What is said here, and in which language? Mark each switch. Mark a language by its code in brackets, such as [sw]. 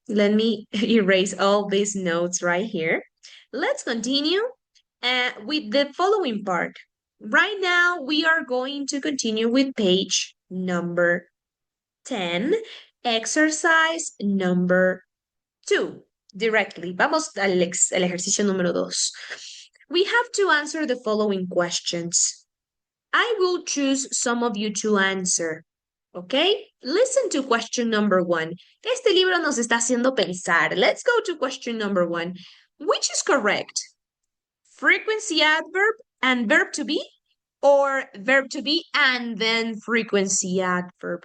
[en] Let me erase all these notes right here. Let's continue with the following part. Right now, we are going to continue with page number 10, exercise number 2. Directly. [es] Vamos al ejercicio número 2. [en] We have to answer the following questions. I will choose some of you to answer. Okay? Listen to question number 1. [es] Este libro nos está haciendo pensar. [en] Let's go to question number 1. Which is correct? Frequency adverb and verb to be? Or verb to be and then frequency adverb?